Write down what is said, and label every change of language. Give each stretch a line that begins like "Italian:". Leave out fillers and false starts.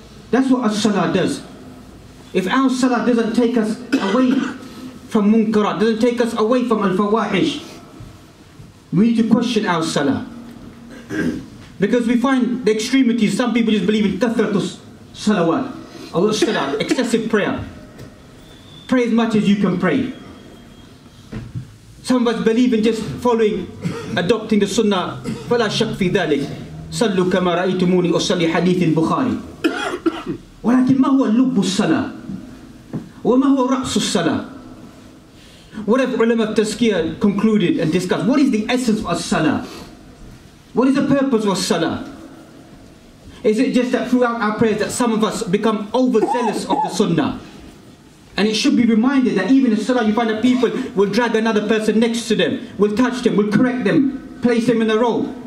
English: That's what as-salah does. If our salah doesn't take us away from munkarat, doesn't take us away from al-fawahish, we need to question our salah. Because we find the extremities. Some people just believe in kathratus salawat, or salat, excessive prayer. Pray as much as you can pray. Some of us believe in just following, adopting the sunnah.
Arabic: فَلَا شَكْ فِي ذَلِكَ صَلُّوا كَمَا رَأَيْتُمُونِي أُصَلِّي حديث البخاري. ولكن ما هو لب الصلاة؟ وما هو رأس الصلاة؟
English: What have ulama of tazkiyah concluded and discussed? What is the essence of as-salah? What is the purpose of as-salah? Is it just that throughout our prayers that some of us become overzealous of the sunnah? And it should be reminded that even in salah you find that people will drag another person next to them, will touch them, will correct them, place them in a row.